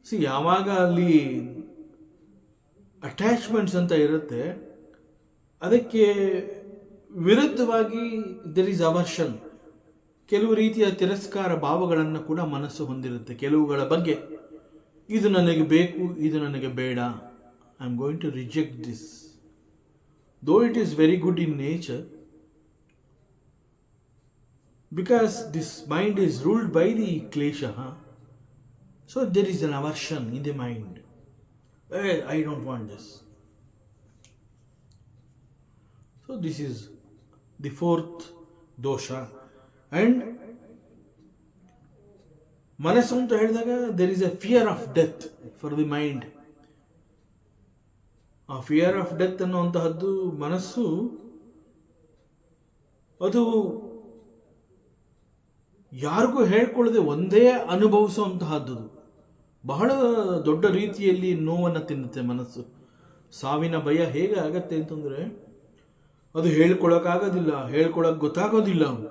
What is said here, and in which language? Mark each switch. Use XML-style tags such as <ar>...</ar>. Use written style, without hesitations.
<kn>ಯಾವಾಗ ಅಲ್ಲಿ ಅಟ್ಯಾಚ್ಮೆಂಟ್ಸ್ ಅಂತ ಇರುತ್ತೆ, ಅದಕ್ಕೆ ವಿರುದ್ಧವಾಗಿ</kn> <en>There is aversion.</en> <kn>ಕೆಲವು ರೀತಿಯ ತಿರಸ್ಕಾರ ಭಾವಗಳನ್ನು ಕೂಡ ಮನಸ್ಸು ಹೊಂದಿರುತ್ತೆ ಕೆಲವುಗಳ ಬಗ್ಗೆ. ಇದು ನನಗೆ ಬೇಕು, ಇದು ನನಗೆ ಬೇಡ,</kn> <en>I am going to reject this. Though it is very good in nature, because this mind is ruled by the klesha, so there is an aversion in the mind. Hey, I don't want this. So this is the 4th dosha. And</en> <kn>ಮನಸ್ಸು ಅಂತ ಹೇಳಿದಾಗ</kn> <en>there is a fear of death for the mind.</en> <kn>ಆ</kn> <en>fear of death</en> <kn>ಅನ್ನುವಂತಹದ್ದು ಮನಸ್ಸು ಅದು ಯಾರಿಗೂ ಹೇಳ್ಕೊಳ್ಳದೆ ಒಂದೇ ಅನುಭವಿಸುವಂತಹದ್ದು. ಬಹಳ ದೊಡ್ಡ ರೀತಿಯಲ್ಲಿ ನೋವನ್ನು ತಿನ್ನುತ್ತೆ ಮನಸ್ಸು. ಸಾವಿನ ಭಯ ಹೇಗೆ ಆಗತ್ತೆ ಅಂತಂದರೆ ಅದು ಹೇಳ್ಕೊಳಕ್ಕಾಗೋದಿಲ್ಲ, ಹೇಳ್ಕೊಳಕ್ಕೆ ಗೊತ್ತಾಗೋದಿಲ್ಲ.</kn>